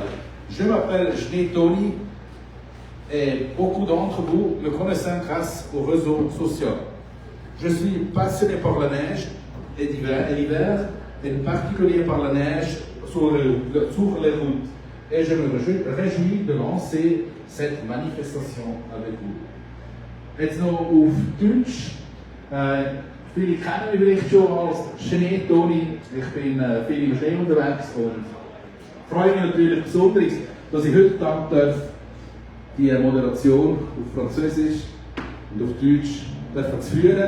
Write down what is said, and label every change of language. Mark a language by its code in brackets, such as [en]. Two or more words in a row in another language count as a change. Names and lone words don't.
[fr] Je m'appelle Schnee Toni et beaucoup d'entre vous me connaissent grâce aux réseaux sociaux. Je suis passionné par la neige et l'hiver, et en particulier par la neige sur les routes. Et je me réjouis de lancer cette manifestation avec vous. [de] Jetzt noch auf Deutsch. Viele kennen mich vielleicht schon als Schnee Toni. Ich bin viel im Schnee unterwegs und freue mich natürlich besonders, dass ich heute Tag die Moderation auf Französisch und auf Deutsch zu führen.